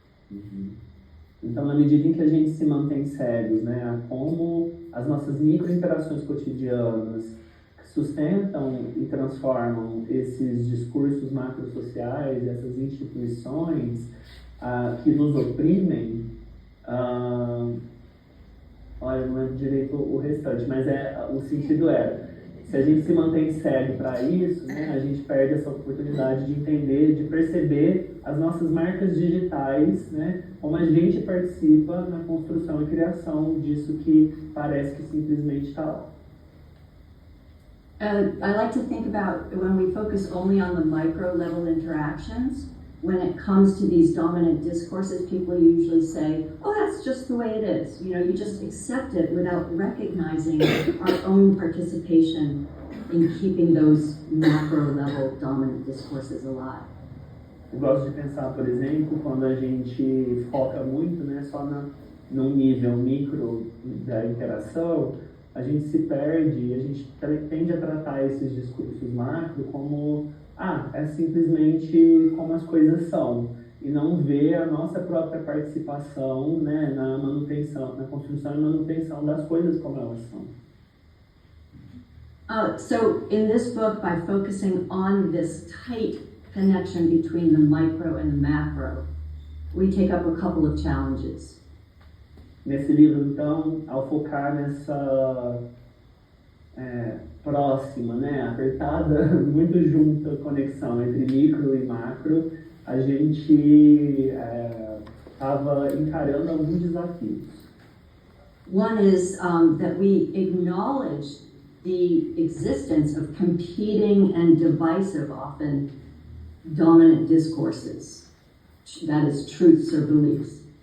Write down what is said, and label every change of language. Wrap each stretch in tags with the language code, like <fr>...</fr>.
<pt>Uhum. Então, na medida em que a gente se mantém cegos, né, a como as nossas micro-interações cotidianas sustentam e transformam esses discursos macrosociais, essas instituições que nos oprimem, olha, não lembro direito o restante, mas o sentido se a gente se mantém cego para isso, né, a gente perde essa oportunidade de entender, de perceber as nossas marcas digitais, né, como a gente participa na construção e criação disso que parece que simplesmente está lá.</pt> <en>I like to think about when we focus only on the micro level interactions, when it comes to these dominant discourses, people usually say, oh, that's just the way it is. You know, you just accept it without recognizing our own participation in keeping those macro level dominant discourses alive.</en> <pt>Eu gosto de pensar, por exemplo, quando a gente foca muito, né, só no nível micro da interação, a gente se perde, a gente tende a tratar esses discursos macro como é simplesmente como as coisas são, e não ver a nossa própria participação, né, na manutenção, na construção e manutenção das coisas como elas são.</pt> <en>So in this book, by focusing on this tight connection between the micro and the macro, we take up a couple of challenges.</en> <pt>Nesse livro, então, ao focar nessa próxima, né, apertada, muito junta conexão entre micro e macro, a gente estava encarando alguns desafios.</pt> <en>One is that we acknowledge the existence of competing and divisive, often dominant discourses, that is, truths or beliefs.</en>